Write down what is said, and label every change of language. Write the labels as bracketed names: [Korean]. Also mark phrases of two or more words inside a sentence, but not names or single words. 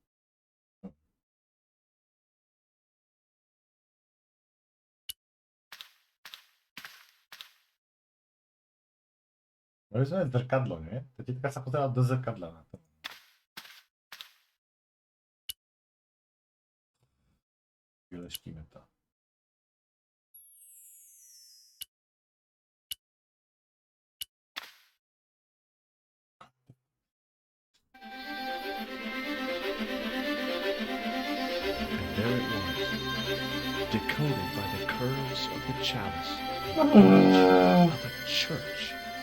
[Slovak] Mali sme zrkadlo, nie? Ta teďka sa pozerala do zrkadla na to. Vyleštíme to. [English] And there it was, decoded by the curves of the chalice of a church.